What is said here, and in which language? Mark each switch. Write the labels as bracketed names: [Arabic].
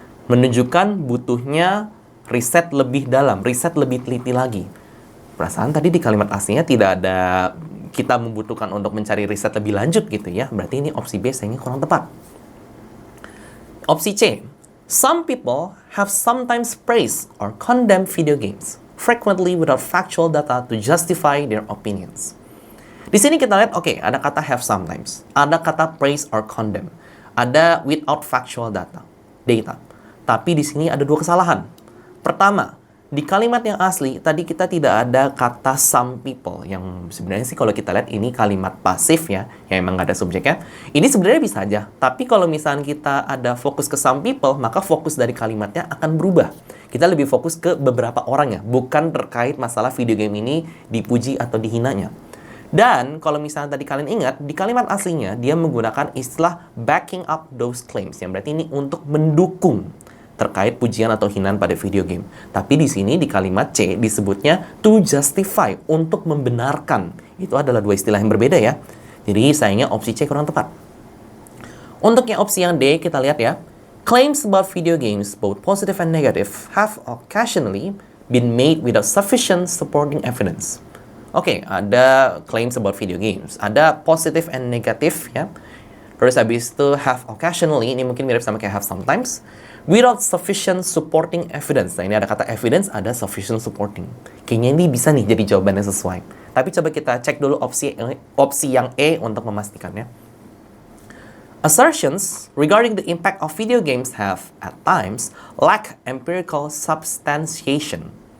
[Indonesian] Menunjukkan butuhnya riset lebih dalam, riset lebih teliti lagi. Perasaan tadi di kalimat aslinya tidak ada kita membutuhkan untuk mencari riset lebih lanjut gitu ya. Berarti ini opsi B sayangnya kurang tepat. Opsi C. [English] Some people have sometimes praised or condemned video games, frequently without factual data to justify their opinions. [Indonesian] Di sini kita lihat, ada kata [English] have sometimes, [Indonesian] ada kata [English] praise or condemn, [Indonesian] ada [English] without factual data. [Indonesian] Tapi di sini ada dua kesalahan. Pertama, di kalimat yang asli, tadi kita tidak ada kata [English] some people, [Indonesian] yang sebenarnya sih kalau kita lihat ini kalimat pasif ya, yang emang nggak ada subjeknya. Ini sebenarnya bisa aja, tapi kalau misalnya kita ada fokus ke [English] some people, [Indonesian] maka fokus dari kalimatnya akan berubah. Kita lebih fokus ke beberapa orang ya, bukan terkait masalah video game ini dipuji atau dihinanya. Dan kalau misalnya tadi kalian ingat, di kalimat aslinya dia menggunakan istilah [English] backing up those claims, [Indonesian] yang berarti ini untuk mendukung terkait pujian atau hinaan pada video game. Tapi di sini di kalimat C disebutnya [English] to justify, [Indonesian] untuk membenarkan. Itu adalah dua istilah yang berbeda ya. Jadi sayangnya opsi C kurang tepat. Untuk yang opsi yang D kita lihat ya. [English] Claims about video games, both positive and negative, have occasionally been made without sufficient supporting evidence. [Indonesian] Ada [English] claims about video games, [Indonesian] ada [English] positive and negative ya. [Indonesian] Terus habis itu [English] have occasionally, [Indonesian] ini mungkin mirip sama kayak [English] have sometimes, without sufficient supporting evidence. [Indonesian] Nah, ini ada kata evidence, ada [English] sufficient supporting. [Indonesian] Kayaknya ini bisa nih jadi jawaban yang sesuai. Tapi coba kita cek dulu opsi yang E untuk memastikannya. [English] Assertions regarding the impact of video games have, at times, lack empirical substantiation.